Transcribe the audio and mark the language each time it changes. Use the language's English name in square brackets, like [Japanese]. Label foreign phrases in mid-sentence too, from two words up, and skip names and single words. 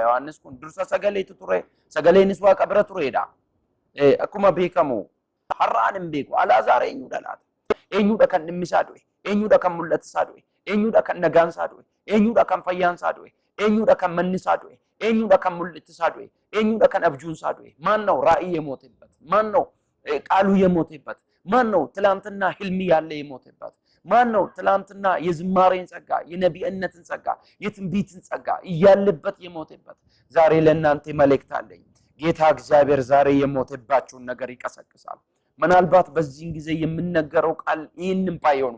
[Oromo] Yohaannis kun dursa sagaleetu ture. Sagaleenis Waaqa bira turedha. Akkuma beekamu har'aan hin beeku. Alaazaar eenyudha laata? Eenyudha kan dhimmi isaa du'e? Eenyudha kan mul'ati isaa du'e? Eenyudha kan nagaan isaa du'e? Eenyudha kan fayyaan isaa du'e? Eenyudha kan manni isaa du'e? Eenyudha kan mul'ati isaa du'e? Eenyudha kan abjuun isaa du'e? [Amharic] ማን ነው ራእይ የሞተበት? ማን ነው ቃሉ የሞተበት? ማን ነው ትላንትና ህልም ያለ የሞተበት? ማን ነው ትላንትና የዝማሬን ጸጋ የነቢይነትን ጸጋ የትንቢትን ጸጋ እያለበት የሞተበት? ዛሬ ለእናንተ መልእክት አለኝ። ጌታ እግዚአብሔር ዛሬ የሞተባችሁን ነገር ይቀሰቅሳል። ምናልባት በዚህን ጊዜ የምንነገረው ቃል ይህንን ባይሆንም